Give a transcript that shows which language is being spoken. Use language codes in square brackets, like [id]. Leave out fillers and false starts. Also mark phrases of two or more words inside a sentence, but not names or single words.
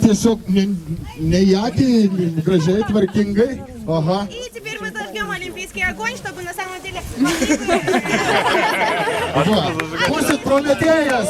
[lt] Tiesiog ne į akį, gražiai, tvarkingai. Aha. [ru] И теперь мы зажгем олимпийский огонь, чтобы на самом деле... [lt] Būsit prometėjas.